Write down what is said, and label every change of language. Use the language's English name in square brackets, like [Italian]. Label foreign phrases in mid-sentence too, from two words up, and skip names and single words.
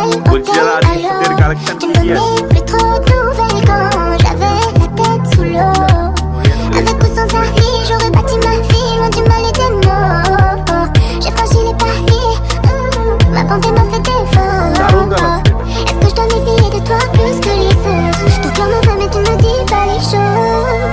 [Bangla] বলছি যারা আজকে শীতের কালেকশন কি কি আছে? [French] Plus trop de nouvelles quand j'avais la tête sous l'eau. Avec ou sans avis, j'aurais bâti ma vie loin du mal et des maux. J'ai franchi les paris, ma bonté m'a fait [Bangla] দারুণ [French] défaut. [Bangla] কালার। [French] Est-ce que je dois m'éveiller de toi plus que les autres? Ton cœur me va mais tu ne dis pas les choses.